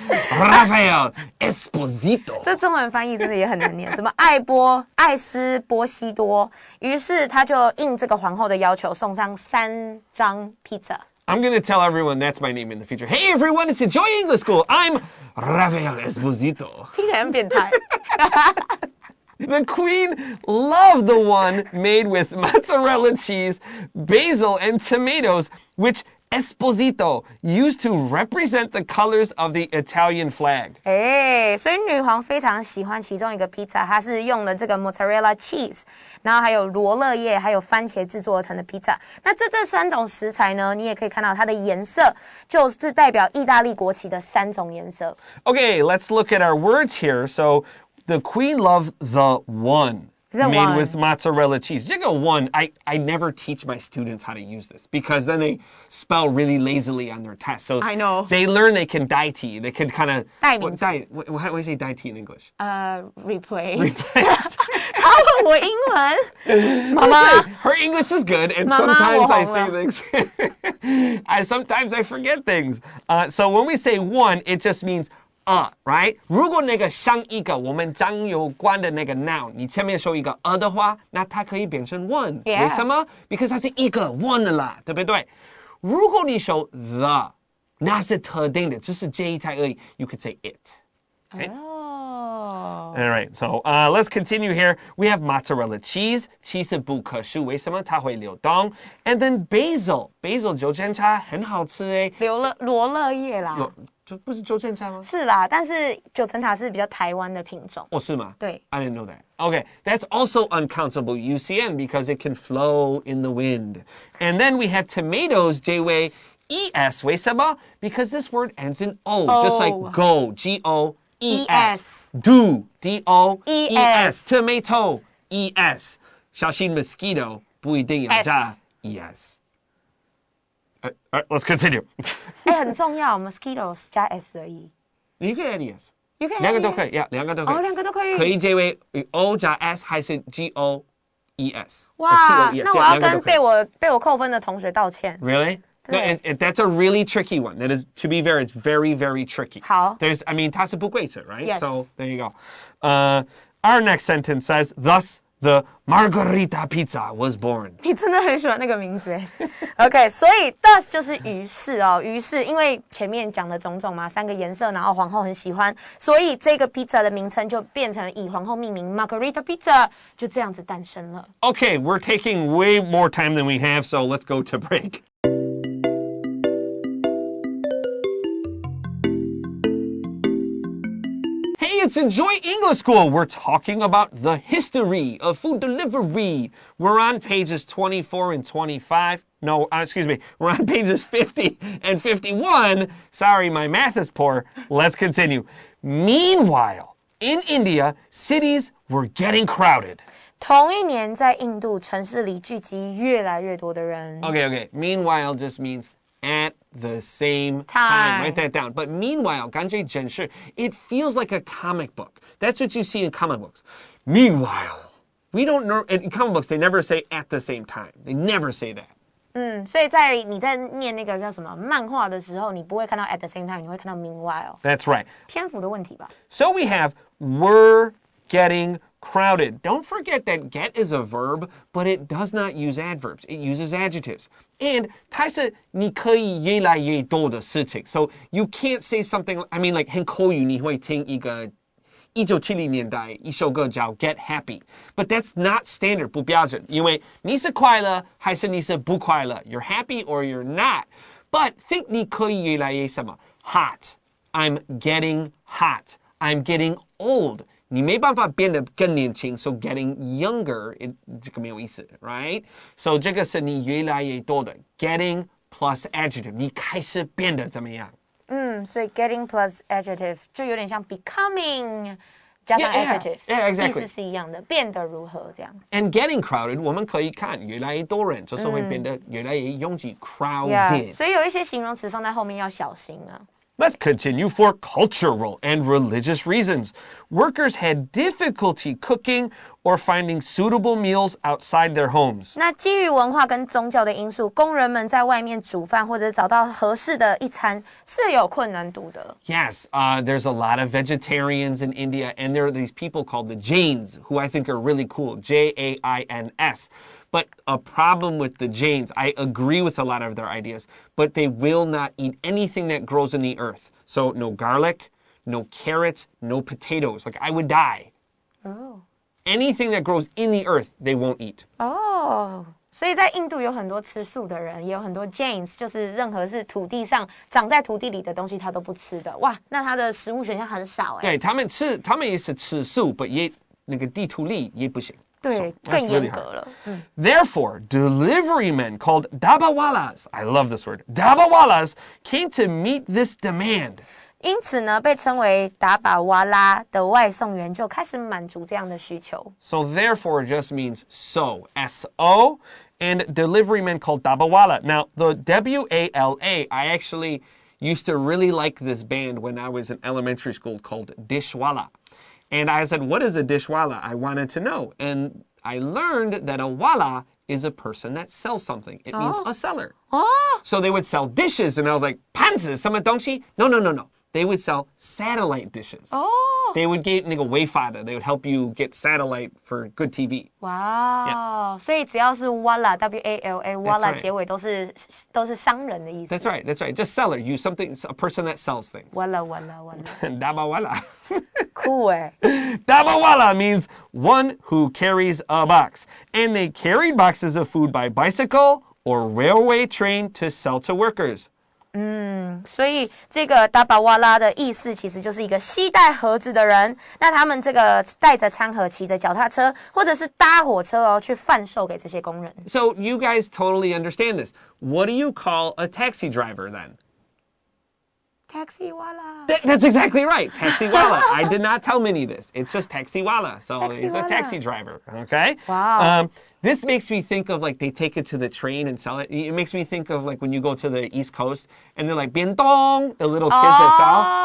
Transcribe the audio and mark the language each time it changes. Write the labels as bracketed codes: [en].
[zh] ，Rafael Esposito，这中文翻译真的也很难念，什么艾斯波西多，于是他就应这个皇后的要求，送上3张披萨。 [en] I'm going to tell everyone that's my name in the future. Hey everyone, it's Enjoy English School. I'm Rafael Esposito. [zh] 听起来很变态。 [en] The queen loved the one made with mozzarella cheese, basil, and tomatoes, which Esposito used to represent the colors of the Italian flag. [zh] 所以女皇非常喜欢其中一个披萨，它是用了这个 mozzarella cheese， 然后还有罗勒叶，还有番茄制作而成的披萨。那这3种食材呢，你也可以看到它的颜色，就是代表意大利国旗的3种颜色。 [en] Okay, let's look at our words here. So.The queen loved the one made with mozzarella cheese. You go one. I never teach my students how to use this because then they spell really lazily on their test. So I know. They learn they can 代替. They can kind of... [zh] 代名词. [en] How do we say 代替 in English? Replace. [zh] 他问我英文。妈妈 [en] Her English is good, and sometimes I say things... sometimes I forget things. So when we say one, it just means... right? [zh] 如果那个像一个我们讲有关的那个 noun， 你前面说一个的话，那它可以变成 one。为什么？ [en] Because [zh] 它是一个 one 啦，对不对？如果你说 the， 那是特定的，只是这一台而已。 [en] You could say it. Okay? Oh. All right, so let's continue here. We have mozzarella cheese. [zh] Cheese 不可数，为什么？它会流动。 [en] And then basil. [zh] Basil 九层塔很好吃诶。罗勒叶啦。不是九层塔吗？是啦，但是九层塔是比较台湾的品种。哦，是吗？对。 [en] I didn't know that. Okay, that's also uncountable UCN because it can flow in the wind. And then we have tomatoes, J-way, E-S. [zh] 为什么？ [en] Because this word ends in O, just like go, G-O-E-S. Do, D-O-E-S. Tomato, E-S. [zh] 小心 mosquito, 不一定要加 E-S. [en] All right, let's continue. [zh] 很重要 ，mosquitoes 加 s 而已。你可以 add es，两个都可以，两个都可以。两个都可以。可以这位 o 加 s 还是 G-O-E-S？哇，那我要跟被我扣分的同学道歉。 [en] Really? No, that's a really tricky one. That is, to be fair, it's very, very tricky. [zh] 好。 [en] I mean, [zh] 它是不规则 [en] right? Yes. So there you go. Our next sentence says, thus.The Margarita Pizza was born. [zh] 你真的很喜欢那个名字OK， 所以 thus 就是于是哦，于是因为前面讲的种种嘛，3个颜色，然后皇后很喜欢，所以这个 pizza 的名称就变成以皇后命名 Margarita Pizza， 就这样子诞生了。 [en] Okay, we're taking way more time than we have, so let's go to break. It's Enjoy English School. We're talking about the history of food delivery. We're on pages 24 and 25. No, excuse me. We're on pages 50 and 51. Sorry, my math is poor. Let's continue. Meanwhile, in India, cities were getting crowded. [zh] 同一年，在印度城市里聚集越来越多的人。 [en] Okay. Meanwhile just means at the same time. Write that down. But meanwhile, [zh] 感觉真是 [en] it feels like a comic book. That's what you see in comic books. Meanwhile, we don't know in comic books they never say at the same time. They never say that. [zh] 所以在你在念那个叫什么漫画的时候，你不会看到 at the same time， 你会看到 meanwhile。 [en] That's right. [zh] 篇幅的问题吧。 [en] So we have we're getting crowded. Don't forget that get is a verb, but it does not use adverbs. It uses adjectives. [zh] And 它是你可以越来越多的事情. [en] So you can't say something, I mean, like [zh] 很口语你会听一个1970年代一首歌叫 [en] Get Happy. But that's not standard, [zh] 不标准. 因为你是快乐还是你是不快乐? [en] You're happy or you're not. But think [zh] 你可以越来越什么? [en] Hot. I'm getting hot. I'm getting old. [zh] 你没办法变得更年轻 [en] so getting younger, [zh] 这个没有意思 [en] right? [zh] So 这个是你越来越多的 getting plus adjective. 你开始变得怎么样? 所以 getting plus adjective 就有点像 becoming 加上 adjective. [en] Yeah, exactly. [zh] 意思是一样的，变得如何这样。 [en] And getting crowded, [zh] 我们可以看越来越多人，就是会变得越来越拥挤 crowded. [en] Yeah, [zh] 所以有一些形容词放在后面要小心啊。 [en] Let's continue for cultural and religious reasons. Workers had difficulty cooking or finding suitable meals outside their homes. [zh] 那基于文化跟宗教的因素，工人们在外面煮饭或者找到合适的一餐是有困难度的。 [en] Yes, there's a lot of vegetarians in India, and there are these people called the Jains, who I think are really cool, Jains. But a problem with the Jains, I agree with a lot of their ideas, but they will not eat anything that grows in the earth. So no garlic, no carrots, no potatoes. Like I would die. Oh. Anything that grows in the earth, they won't eat. Oh. [zh] 所以在印度有很多吃素的人，也有很多 Jains， 就是任何是土地上长在土地里的东西他都不吃的。哇，那他的食物选项很少哎。对，他们也是吃素，但也那个地图里也不行。对，更严格了。 [en] Therefore, delivery men called dabawalas, I love this word, dabawalas came to meet this demand. [zh] 因此呢，被称为达巴瓦拉的外送员就开始满足这样的需求。 [en] So therefore just means so, S-O, and delivery men called dabawala. Now, the W-A-L-A, I actually used to really like this band when I was in elementary school called Dishwalla. And I said, what is a dishwalla? I wanted to know. And I learned that a walla is a person that sells something. It means a seller. So they would sell dishes, and I was like, [zh] 盘子什么东西? [en] No. They would sell satellite dishes. They would get [zh] 那个 [en] Wi-Fi 的 They would help you get satellite for good TV. [zh] 哇，所以只要是 walla W-A-L-A walla 结尾都是商人的意思。 [en] That's right. Just seller. You something a person that sells things. Walla. Dabawala. Cool 哎。 Dabawala means one who carries a box. And they carried boxes of food by bicycle or railway train to sell to workers. [zh] 所以这个达巴瓦拉的意思其实就是一个携带盒子的人。那他们这个带着餐盒，骑着脚踏车，或者是搭火车去贩售给这些工人。 [en] So you guys totally understand this. What do you call a taxi driver then? Taxiwala. That's exactly right. Taxiwala. I did not tell Minnie this. It's just taxiwala. So he's a taxi driver. Okay? Wow. This makes me think of like they take it to the train and sell it. It makes me think of like when you go to the East Coast and they're like bientong, the little kids that sell.